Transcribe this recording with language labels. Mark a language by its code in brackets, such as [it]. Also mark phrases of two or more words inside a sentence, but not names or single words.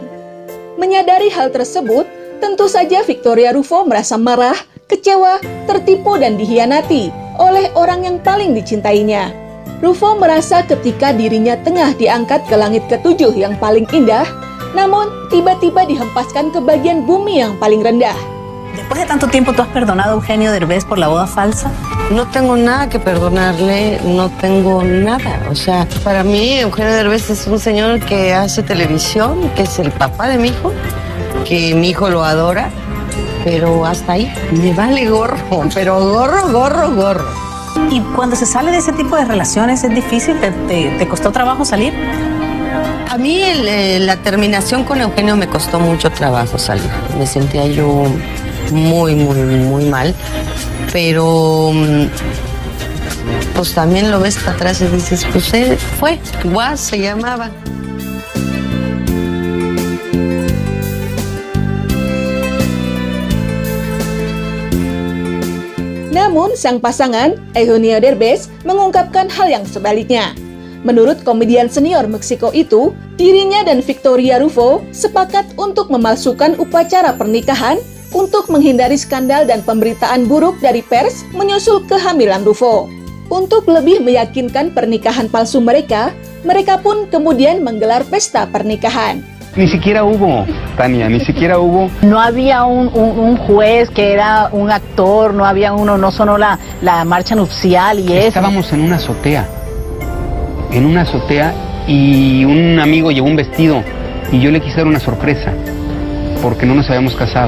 [id] Menyadari hal tersebut, tentu saja Victoria Rufo merasa marah, kecewa, tertipu dan dihianati oleh orang yang paling dicintainya. Rufo merasa ketika dirinya tengah diangkat ke langit ketujuh yang paling indah, namun tiba-tiba dihempaskan ke bagian bumi yang paling rendah. [es] Después de tanto tiempo, ¿tú has perdonado a Eugenio Derbez por la boda falsa? No tengo nada que perdonarle, no tengo nada. O sea, para mí Eugenio Derbez es un señor que hace televisión, que es el papá de mi hijo, que mi hijo lo adora, pero hasta ahí me vale gorro, pero gorro. Y cuando se sale de ese tipo de relaciones, ¿es difícil? ¿Te costó trabajo salir? A mí la terminación con Eugenio me costó mucho trabajo salir. Me sentía yo muy mal, pero pues también lo ves para atrás y dices, pues fue, Guas se llamaba. [id] Namun, sang pasangan, Eugenio Derbez, mengungkapkan hal yang sebaliknya. Menurut komedian senior Meksiko itu, dirinya dan Victoria Rufo sepakat untuk memalsukan upacara pernikahan untuk menghindari skandal dan pemberitaan buruk dari pers menyusul kehamilan Rufo. Untuk lebih meyakinkan pernikahan palsu mereka pun kemudian menggelar pesta pernikahan. [es] Ni siquiera hubo, Tania, ni siquiera hubo. No había un juez que era un actor, no había no sonó la marcha nupcial y eso. Estábamos en una azotea y un amigo llevó un vestido y yo le quise dar una sorpresa porque no nos habíamos casado.